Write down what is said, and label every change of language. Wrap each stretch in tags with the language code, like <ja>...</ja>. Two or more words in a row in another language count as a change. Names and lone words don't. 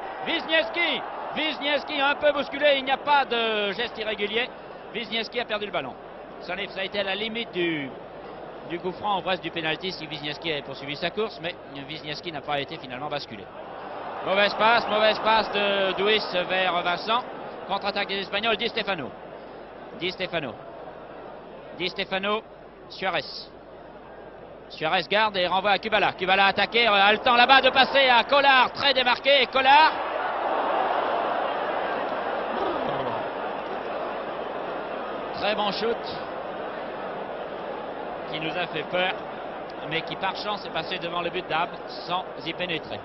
<fr>Wisniewski un peu bousculé. Il n'y a pas de geste irrégulier. Wisniewski a perdu le ballon. Ça a été à la limite du coup franc, ou presque du pénalty si Wisniewski avait poursuivi sa course. Mais Wisniewski n'a pas été finalement basculé. Mauvaise passe de Duis vers Vincent. Contre-attaque des Espagnols. Di Stefano. Suarez garde et renvoie à Kubala. Kubala attaqué, a le temps là-bas de passer à Collard, très démarqué. Collard. Très bon shoot qui nous a fait peur, mais qui par chance est passé devant le but d'Ab sans y pénétrer.</fr>